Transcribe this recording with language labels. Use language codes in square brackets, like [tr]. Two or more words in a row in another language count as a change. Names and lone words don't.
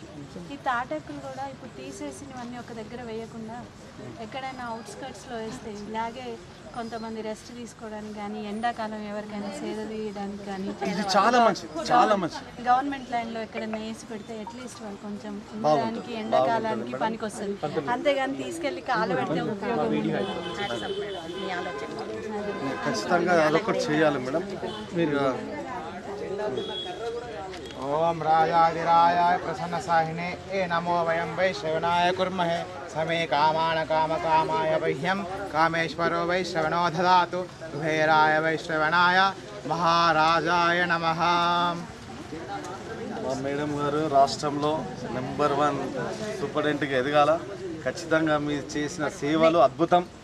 [te] ఈ తాటాకులు కూడా ఇప్పుడు తీసేసినవన్నీ ఒక దగ్గర వేయకుండా ఎక్కడైనా అవుట్స్కట్స్లో వేస్తే ఇలాగే కొంతమంది రెస్ట్ తీసుకోవడానికి కానీ ఎండాకాలం ఎవరికైనా సేద తీయడానికి కానీ ఇది చాలా మంచిది, చాలా మంచిది. [en] government land [te] ఎక్కడైనా వేసి పెడితే అట్లీస్ట్ వాళ్ళు కొంచెం ఉండడానికి ఎండాకాలానికి పనికి వస్తుంది. అంతేగాని తీసుకెళ్ళి కాలు పెడితే ఉపయోగం ఉండదు. ఖచ్చితంగా అదొకటి చేయాలి మేడం. మీరు [sa] ओम राजाधिराजाय प्रसन्न साहिने ए नमो वयं वैश्रवणाय कुर्महे समे कामान काम कामाय वह्यं कामेश्वरो वैश्रवणो ददातु कुबेराय वैश्रवणाय महाराजाय नमः. [te] మా మేడం గారు రాష్ట్రంలో [en] number 1 superintendent [te] ఎదగాల. ఖచ్చితంగా మీరు చేసిన సేవలు అద్భుతం.